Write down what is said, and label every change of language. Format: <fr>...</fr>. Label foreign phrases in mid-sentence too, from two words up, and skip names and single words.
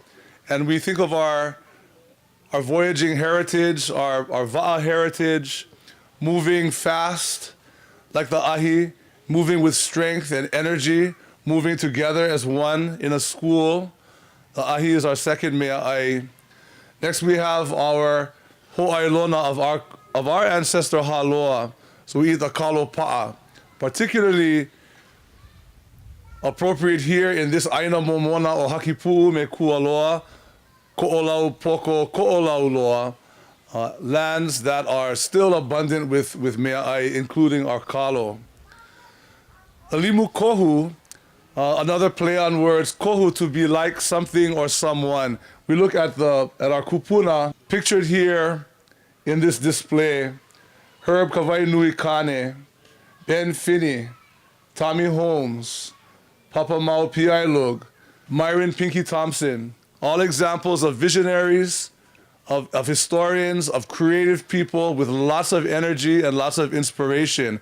<en>And we think of our voyaging heritage, our va'a heritage, moving fast like the ahi, moving with strength and energy, moving together as one in a school. The ahi is our second mea'ai. Next we have our ho'ailona of our ancestor haloa. So we eat the kalopa'a. Particularly appropriate here in this</en> <haw>aina momona o hakipu'u me Kualoa, ko'olau poko, ko'olau loa,</haw> <en>lands that are still abundant with mea'ai, including our kalo. The</en> <haw>limu kohu,</haw> <en>another play on words, kohu, to be like something or someone. We look at our kupuna, pictured here in this display, Herb Kawai Nui Kane, Ben Finney, Tommy Holmes, Papa Mau Piailug, Myron Pinky Thompson, all examples of visionaries, of historians, of creative people with lots of energy and lots of inspiration.</en>